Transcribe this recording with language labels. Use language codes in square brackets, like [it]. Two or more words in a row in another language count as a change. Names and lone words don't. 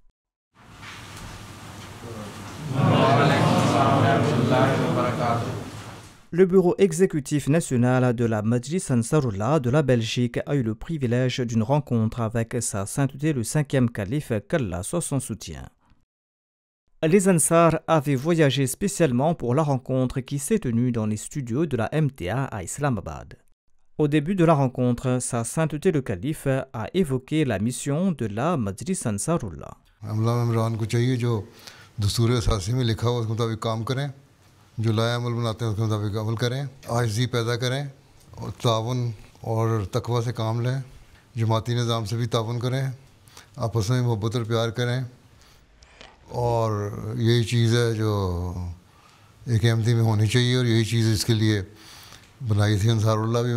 [fr] Le bureau exécutif national de la Majlis Ansarullah de la Belgique a eu le privilège d'une rencontre avec Sa Sainteté le 5e Calife [ar] qu'Allah soit son soutien. [fr] Les Ansar avaient voyagé spécialement pour la rencontre qui s'est tenue dans les studios de la MTA à Islamabad. Au début de la rencontre, Sa Sainteté le Calife a évoqué la mission de la Majlis Ansarullah. [ur] دستور اساسی میں لکھا ہوا اس کے مطابق کام کریں، جو لائحہ عمل بناتے ہیں اس کے مطابق عمل کریں، عاجزی پیدا کریں اور تعاون اور تقوی سے کام لیں، جماعتی نظام سے بھی تعاون کریں، آپس میں محبت اور پیار کریں، اور یہی چیز ہے جو ایک احمدی میں ہونی چاہیے، اور یہی چیز اس کے لیے بنائی تھی انصار اللہ بھی۔